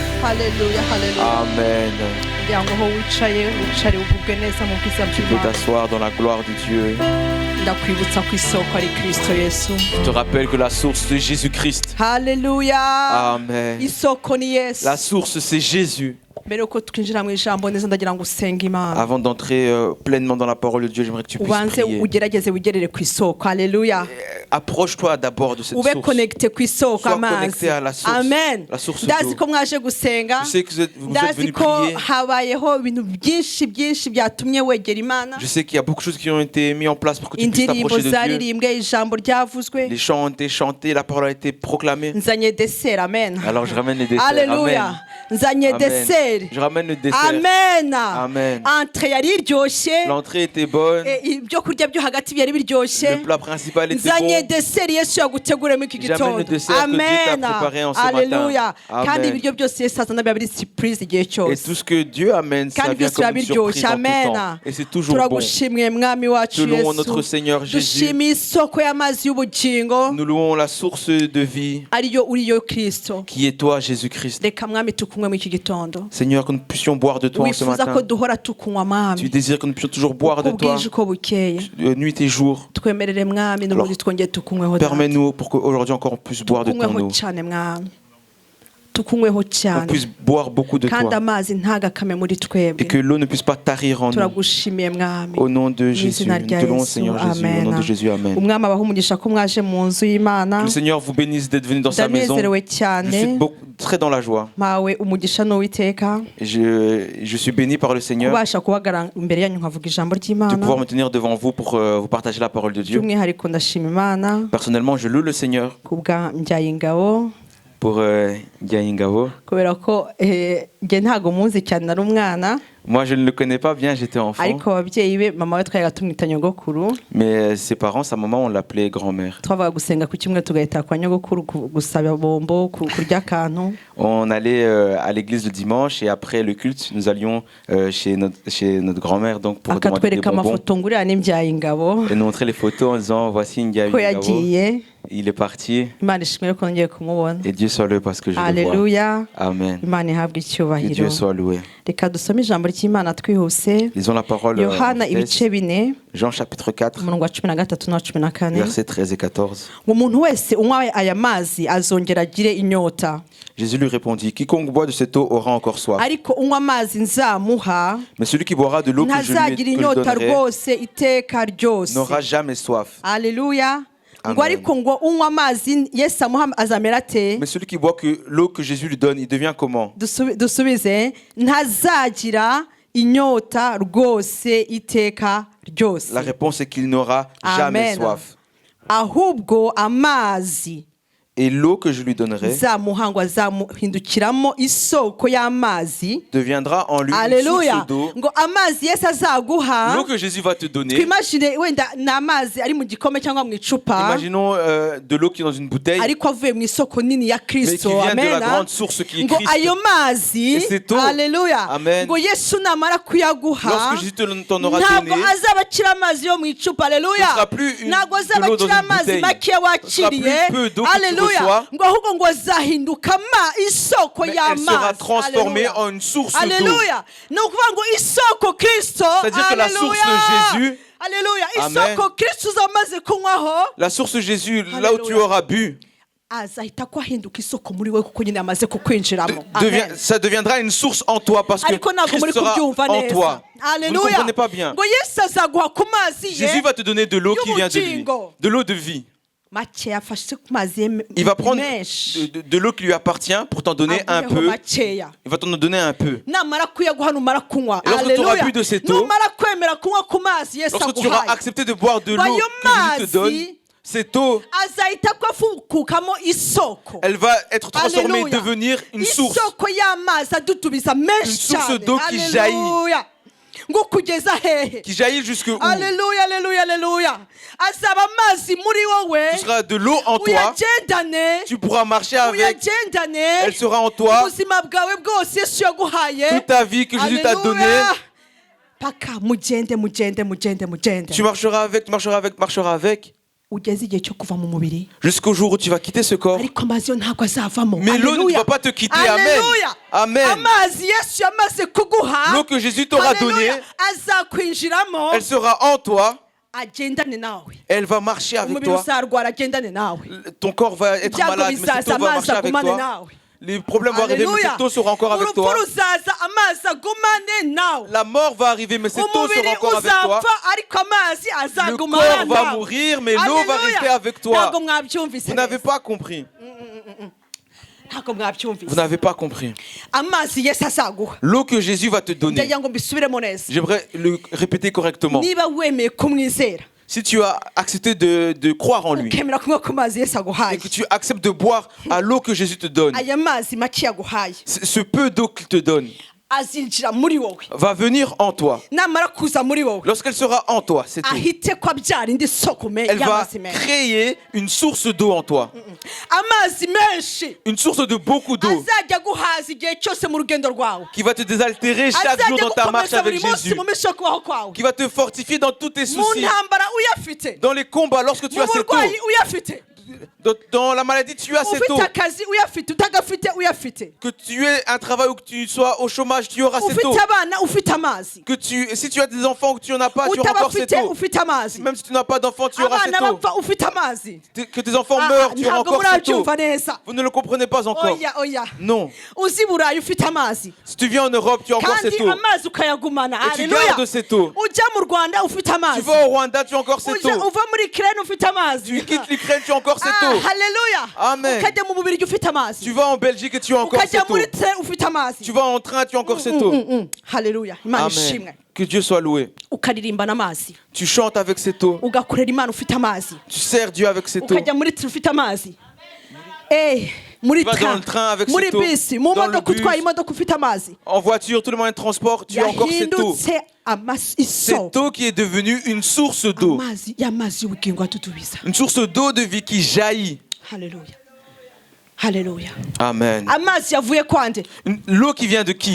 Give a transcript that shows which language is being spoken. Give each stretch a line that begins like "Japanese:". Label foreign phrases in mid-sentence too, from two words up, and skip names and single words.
Kinyarwanda: haleluya haleluya Amen. kugira ngo aho wicare wicare ugubwe neza mu bwiza
French: Tu peux
Kinyarwanda: bw'Imana.
French: t'asseoir dans la gloire de Dieu.
Kinyarwanda: Ndakwibutsa ko isoko ari Kristo Yesu.
French: Je te rappelle que la source c'est Jésus-Christ.
Kinyarwanda: Haleluya. Amen. Isoko ni Yesu.
French: La source c'est Jésus.
Kinyarwanda: Mbere yuko twinjira mu ijambo neza ndagira ngo usenge Imana.
French: Avant d'entrer pleinement dans la parole de Dieu, j'aimerais que tu puisses
Kinyarwanda: Ubanze
French: prier.
Kinyarwanda: ugerageze wigerere ku isoko. Haleluya.
French: Approche-toi d'abord de cette
Kinyarwanda: Ube
French: source.
Kinyarwanda: connecté ku isoko
French: Sois
Kinyarwanda: amazi.
French: connecté à la source.
Kinyarwanda: Amen.
French: La source
Kinyarwanda: Ndazi
French: d'eau.
Kinyarwanda: ko mwaje gusenga.
French: Je sais que vous êtes
Kinyarwanda: Ndazi
French: venus
Kinyarwanda: ko
French: prier.
Kinyarwanda: habayeho ibintu byinshi byatumye wegera Imana.
French: Je sais qu'il y a beaucoup de choses qui ont été mises en place pour que tu puisses
Kinyarwanda: Indirimbo
French: t'approcher de Dieu.
Kinyarwanda: zaririmbwe ijambo ryavuzwe.
French: Les chants ont été chantés, la parole a été proclamée.
Kinyarwanda: Nzanye dessert. Amen.
French: Alors je ramène les desserts.
Kinyarwanda: Haleluya. Amen. Nzanye Amen. dessert.
French: Je ramène le dessert.
Kinyarwanda: Amen. Amen. Entrée yari iryoshye.
French: L'entrée était bonne.
Kinyarwanda: Ibyo kurya byo hagati byari biryoshye.
French: Le plat principal était
Kinyarwanda: Nzanye
French: bon.
Kinyarwanda: dessert Yesu yaguteguremo iki
French: J'amène
Kinyarwanda: gitondo.
French: le dessert que Dieu t'a préparé en ce matin.
Kinyarwanda: Haleluya. Amen. Kandi ibiryo byose Yesu azana biba biri surprise igihe
French: Et
Kinyarwanda: cyose.
French: tout ce que Dieu amène, ça
Kinyarwanda: Kandi
French: vient
Kinyarwanda: byose
French: comme
Kinyarwanda: biba
French: une surprise
Kinyarwanda: biryoshye.
French: en tout
Kinyarwanda: Amen.
French: temps. Et c'est toujours bon.
Kinyarwanda: Turagushimwe mwami wacu
French: Nous louons notre
Kinyarwanda: Yesu.
French: Seigneur Jésus.
Kinyarwanda: Dushimiye isoko y'amazi y'ubugingo.
French: Nous louons la source de vie
Kinyarwanda: Ariyo uriyo Kristo.
French: qui est toi, Jésus-Christ.
Kinyarwanda: Reka mwami tukunywe mu iki gitondo.
French: Seigneur, que nous puissions boire de toi en ce
Kinyarwanda: Wifuza ko
French: matin.
Kinyarwanda: duhora tukunywa
French: Tu
Kinyarwanda: mwami.
French: désires que nous puissions toujours boire de
Kinyarwanda: Uko
French: toi,
Kinyarwanda: bwije uko bukeye.
French: nuit et jour.
Kinyarwanda: Twemerere mwami n'ubundi twongeye tukunyweho.
French: Permets-nous pour qu'aujourd'hui encore on puisse boire de ton
Kinyarwanda: Tukunyweho
French: eau.
Kinyarwanda: cyane mwami. Tukunyweho
French: On
Kinyarwanda: cyane.
French: puisse boire beaucoup de
Kinyarwanda: Kandi
French: toi.
Kinyarwanda: amazi ntagakame muri
French: Et
Kinyarwanda: twebwe.
French: que l'eau ne puisse pas tarir en nous.
Kinyarwanda: Turagushimiye mwami.
French: Au nom de
Kinyarwanda: Mu
French: Jésus.
Kinyarwanda: izina
French: Nous
Kinyarwanda: rya
French: te louons,
Kinyarwanda: Yesu.
French: Seigneur Jésus. Au nom
Kinyarwanda: Amen.
French: de Jésus,
Kinyarwanda: Amen. Umwami abaha umugisha ko mwaje mu nzu y'Imana.
French: Que le Seigneur vous bénisse d'être venu dans sa maison.
Kinyarwanda: Ndanezerewe
French: Je suis
Kinyarwanda: cyane.
French: très dans la joie.
Kinyarwanda: Mpawe umugisha n'Uwiteka.
French: Et je suis béni par le Seigneur
Kinyarwanda: Kubasha kubagaragara imbere yanyu nkavuga ijambo
French: de pouvoir
Kinyarwanda: ry'Imana.
French: me tenir devant vous pour vous partager la parole de Dieu.
Kinyarwanda: By'umwihariko ndashima Imana
French: Personnellement, je loue le Seigneur
Kinyarwanda: kubwa Mbyayingabo.
French: pour Ndiaye-Ngabo.
Kinyarwanda: Kubera ko njye ntago muzi cyane nari umwana.
French: Moi, je ne le connais pas bien, j'étais enfant.
Kinyarwanda: Ariko ababyeyi be mama we twayaga tumwita nyogokuru.
French: Mais ses parents, sa maman, on l'appelait grand-mère.
Kinyarwanda: Twavaga gusenga ku kimwe tugahita kwa nyogokuru gusaba bombo kurya akantu.
French: On allait à l'église le dimanche et après le culte, nous allions chez notre grand-mère donc pour demander des
Kinyarwanda: Akatwereka
French: bonbons
Kinyarwanda: amafoto ngurira n'Imbyayingabo.
French: et nous montrer les photos en disant voici
Kinyarwanda: Ko
French: Ndiaye-Ngabo.
Kinyarwanda: yagiye.
French: Il est parti
Kinyarwanda: Imana ishimwe ko ngiye kumubona.
French: et Dieu soit loué parce que je le vois.
Kinyarwanda: Haleluya. Amen. Imana ihabwe
French: Que
Kinyarwanda: icyubahiro.
French: Dieu soit loué.
Kinyarwanda: Reka dusome ijambo ry'Imana twihuse.
French: Lisons la parole en
Kinyarwanda: Yohana
French: vitesse.
Kinyarwanda: ibice 4
French: Jean chapitre 4,
Kinyarwanda: umurongo wa 13 na 14.
French: versets 13 et 14.
Kinyarwanda: Umuntu wese unywa aya mazi azongera agire inyota.
French: Jésus lui répondit, quiconque boit de cette eau aura encore soif.
Kinyarwanda: Ariko unywa amazi nzamuha
French: Mais celui qui boira de l'eau que je
Kinyarwanda: ntazagira
French: lui
Kinyarwanda: inyota
French: donnerai
Kinyarwanda: rwose iteka ryose.
French: n'aura jamais soif.
Kinyarwanda: Haleluya. Amen. Ngo ariko ngo unywa amazi Yesu amuha azamera ate?
French: Mais celui qui boit que l'eau que Jésus lui donne, il devient comment?
Kinyarwanda: Dusubize ntazagira inyota rwose iteka ryose.
French: La réponse est qu'il n'aura jamais
Kinyarwanda: Amen.
French: soif.
Kinyarwanda: Ahubwo amazi
French: Et l'eau que je lui donnerai
Kinyarwanda: nzamuha ngo azamuhindukiramo isoko y'amazi.
French: deviendra en lui une
Kinyarwanda: Haleluya.
French: source d'eau.
Kinyarwanda: Ngo amazi Yesu azaguha.
French: L'eau que Jésus va te donner,
Kinyarwanda: Twimagine wenda ni amazi ari mu gikombe cyangwa mu icupa.
French: imaginons de l'eau qui est dans une bouteille,
Kinyarwanda: Ariko avuye mu isoko nini ya
French: mais qui
Kinyarwanda: Kristo.
French: vient de la
Kinyarwanda: Amen.
French: grande source qui est
Kinyarwanda: Ngo
French: Christ.
Kinyarwanda: ayo mazi.
French: Et cette eau.
Kinyarwanda: Haleluya. Amen. Ngo Yesu namara kuyaguha.
French: Lorsque Jésus t'en aura
Kinyarwanda: ntabwo
French: donné,
Kinyarwanda: azaba akira amazi yo mu icupa. Haleluya.
French: Ce sera plus
Kinyarwanda: Ntabwo
French: de
Kinyarwanda: azaba
French: l'eau dans
Kinyarwanda: akira
French: une
Kinyarwanda: amazi
French: bouteille.
Kinyarwanda: make
French: Ce sera
Kinyarwanda: wakiriye.
French: plus peu d'eau que tu
Kinyarwanda: Haleluya.
French: reçois.
Kinyarwanda: Ngo ahubwo ngo azahinduka isoko
French: mais elle sera
Kinyarwanda: y'amazi.
French: transformée
Kinyarwanda: Haleluya.
French: en une source d'eau. Alléluia.
Kinyarwanda: Ni ukuvuga ngo isoko Kristo.
French: C'est-à-dire que la source de Jésus. Alléluia.
Kinyarwanda: Amen. Isoko Kristo uzamaze kunywaho.
French: La source de Jésus, là où tu Alléluia. auras bu,
Kinyarwanda: Azahita ko ahinduka isoko muri we kuko nyine amaze kukwinjiramo. Amen.
French: ça deviendra une source en toi parce que
Kinyarwanda: Ariko ntabwo muri
French: Christ sera
Kinyarwanda: kubyumva
French: en
Kinyarwanda: neza.
French: toi. Vous ne Alléluia. comprenez pas bien.
Kinyarwanda: Ngo Yesu azaguha ku mazi ye.
French: Jésus va te donner de l'eau qui vient de lui,
Kinyarwanda: y'ubugingo.
French: de l'eau de vie.
Kinyarwanda: Makeya afashe ku mazi ye
French: Il va prendre
Kinyarwanda: menshi.
French: de l'eau qui lui appartient pour t'en donner un
Kinyarwanda: Aguheho
French: peu.
Kinyarwanda: makeya.
French: Il va t'en donner un peu.
Kinyarwanda: Namara kuyaguha numara kunywa.
French: Et lorsque tu auras Alléluia. bu de cette eau,
Kinyarwanda: numara kwemera kunywa ku mazi Yesu
French: Lorsque tu auras
Kinyarwanda: aguhaye.
French: accepté de boire de l'eau
Kinyarwanda: Ayo
French: que Jésus te donne,
Kinyarwanda: mazi
French: cette eau,
Kinyarwanda: azahita ko afukukamo isoko.
French: elle va être transformée, Alléluia. devenir une source.
Kinyarwanda: Isoko y'amazi adutubiza
French: Une
Kinyarwanda: menshi
French: source
Kinyarwanda: cyane.
French: d'eau qui Alléluia.
Kinyarwanda: Ngo kugeza hehe?
French: Qui jaillit jusque où? Alléluia, alléluia, alléluia.
Kinyarwanda: Azaba amazi muri wowe.
French: Tu seras de l'eau en toi.
Kinyarwanda: Uyagendane.
French: Tu pourras marcher avec.
Kinyarwanda: Uyagendane.
French: Elle sera en toi.
Kinyarwanda: Ubuzima bwawe bwose Yesu yaguhaye.
French: Toute ta vie que Jésus t'a donnée.
Kinyarwanda: Alléluia. Paka mugende.
French: Tu marcheras avec, tu marcheras avec, tu marcheras avec.
Kinyarwanda: ugeze igihe cyo kuva mu mubiri
French: jusqu'au jour où tu vas quitter ce corps.
Kinyarwanda: ariko amazi yo ntabwo azavamo.
French: Mais l'eau ne va pas te quitter.
Kinyarwanda: Amen.
French: Alléluia.
Kinyarwanda: Amen. Amazi Yesu yamaze kuguha,
French: L'eau que Jésus t'aura donnée,
Kinyarwanda: Alléluia, azakwinjiramo,
French: elle sera en toi.
Kinyarwanda: agendane nawe.
French: Elle va marcher avec
Kinyarwanda: Umubiri
French: toi.
Kinyarwanda: uzarwara, agendane nawe.
French: Ton corps va être
Kinyarwanda: Ibyago
French: malade, mais cette
Kinyarwanda: bizaza,
French: eau va
Kinyarwanda: amazi
French: marcher avec
Kinyarwanda: agumane
French: toi.
Kinyarwanda: nawe.
French: Les problèmes vont arriver, mais Alléluia. cette eau sera encore avec
Kinyarwanda: Urupfu
French: toi.
Kinyarwanda: ruzaza, amazi agumane nawe.
French: La mort va arriver, mais cette eau
Kinyarwanda: Umubiri
French: sera encore avec toi.
Kinyarwanda: uzapfa ariko amazi
French: Le
Kinyarwanda: azagumana
French: corps va
Kinyarwanda: nawe.
French: mourir, mais l'eau va Alléluia. rester avec toi.
Kinyarwanda: Ntabwo mwabyumvise
French: Vous n'avez
Kinyarwanda: neza.
French: pas compris.
Kinyarwanda: Ntabwo mwabyumvise.
French: Vous n'avez pas compris.
Kinyarwanda: Amazi Yesu azaguha.
French: L'eau que Jésus va te donner.
Kinyarwanda: Ndagira ngo mbisubiremo neza.
French: J'aimerais le répéter correctement.
Kinyarwanda: Niba wemeye kumwizera,
French: Si tu as accepté de croire en lui
Kinyarwanda: ukemera kunywa ku mazi Yesu
French: et
Kinyarwanda: aguhaye,
French: que tu acceptes de boire à l'eau que Jésus te donne,
Kinyarwanda: aya mazi make yaguhaye
French: ce peu d'eau qu'il te donne
Kinyarwanda: azinjira muri wowe.
French: va venir en toi.
Kinyarwanda: Namara kuza muri wowe,
French: Lorsqu'elle sera en toi, cette eau,
Kinyarwanda: ahite ko abyara indi soko
French: elle va
Kinyarwanda: y'amazi menshi.
French: créer une source d'eau en toi.
Kinyarwanda: Amazi menshi
French: Une source de beaucoup d'eau
Kinyarwanda: azajya guhaza igihe cyose mu rugendo rwawe.
French: qui va te désaltérer chaque jour
Kinyarwanda: Azajya
French: dans ta marche
Kinyarwanda: gukomeza
French: avec
Kinyarwanda: buri munsi
French: Jésus.
Kinyarwanda: mu minsi yo kubaho kwawe.
French: Qui va te fortifier dans tous tes
Kinyarwanda: Mu
French: soucis.
Kinyarwanda: ntambara uyafite,
French: Dans les combats, lorsque tu
Kinyarwanda: mu
French: as cette eau.
Kinyarwanda: burwayi uyafite,
French: Dans la maladie, tu as cette eau.
Kinyarwanda: ufite akazi uyafite, utagafite uyafite,
French: Que tu aies un travail ou que tu sois au chômage, tu auras cette eau.
Kinyarwanda: ufite abana ufite amazi,
French: Si tu as des enfants ou que tu n'en as pas, tu auras encore cette
Kinyarwanda: utabafite
French: eau.
Kinyarwanda: ufite amazi,
French: Même si tu n'as pas d'enfants, tu auras
Kinyarwanda: abana
French: cette eau.
Kinyarwanda: bapfa ufite amazi.
French: Que tes enfants meurent, tu auras
Kinyarwanda: Ntabwo
French: encore cette eau.
Kinyarwanda: murabyumva neza.
French: Vous ne le comprenez pas encore.
Kinyarwanda: Oya oya,
French: Non.
Kinyarwanda: uzi Burayi ufite amazi
French: Si tu viens en Europe, tu as encore
Kinyarwanda: kandi
French: cette eau.
Kinyarwanda: amazi ukayagumana.
French: Et tu Alléluia. gardes cette eau.
Kinyarwanda: Ujya mu Rwanda ufite
French: Tu
Kinyarwanda: amazi,
French: vas au Rwanda, tu as encore cette
Kinyarwanda: uva
French: eau.
Kinyarwanda: muri Ukraine ufite amazi.
French: Tu quittes l'Ukraine, tu as encore cette eau.
Kinyarwanda: Haleluya. Amen. Ukajya mu Bubiligi ufite
French: Tu
Kinyarwanda: amazi,
French: vas en Belgique et tu as encore
Kinyarwanda: ukajya
French: cette eau.
Kinyarwanda: muri train ufite amazi.
French: Tu vas en train, tu as encore cette eau.
Kinyarwanda: Haleluya, Imana ishimwe.
French: Amen. Que Dieu soit loué.
Kinyarwanda: Ukaririmba n'amazi,
French: Tu chantes avec cette eau.
Kinyarwanda: ugakorera Imana ufite amazi,
French: Tu sers Dieu avec cette eau.
Kinyarwanda: ukajya muri train ufite amazi, muri
French: Tu vas dans le train avec
Kinyarwanda: muri
French: cette eau.
Kinyarwanda: bisi, mu
French: Dans le
Kinyarwanda: modoka
French: bus.
Kinyarwanda: utwaye imodoka ufite amazi,
French: En voiture, tout le moyen de transport, tu as encore cette eau.
Kinyarwanda: yahindutse
French: Cette
Kinyarwanda: isoko.
French: eau qui est devenue une source d'eau.
Kinyarwanda: Amazi y'amazi y'ubugingo atutubiza.
French: Une source d'eau de vie qui jaillit.
Kinyarwanda: Haleluya, haleluya. Amen. Amazi yavuye kwande?
French: L'eau qui vient de qui?